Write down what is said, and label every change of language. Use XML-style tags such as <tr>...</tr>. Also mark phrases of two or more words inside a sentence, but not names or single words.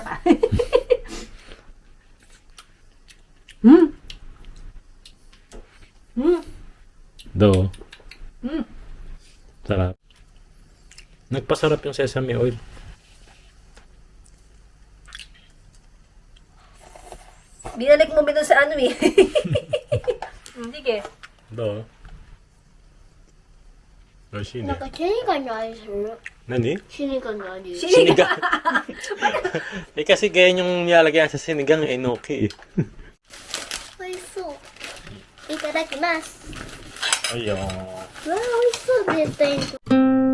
<tl>Do. Mm. Sarap. Nagpasarap yung sesame oil. Binalik mo ba dun sa ano eh? Sige. Do.</tl> <ja>美味しいねなん。かシニカの味する。何シニカの味。</ja> <tl>Sinigang. Eh kasi ganyan yung nilalagyan sa sinigang eh, enoki eh.</tl> <ja>美味しそう。いただきます。</ja> <tl>Ayun.</tl> <ja>わあ、美味しそう、絶対に。</ja>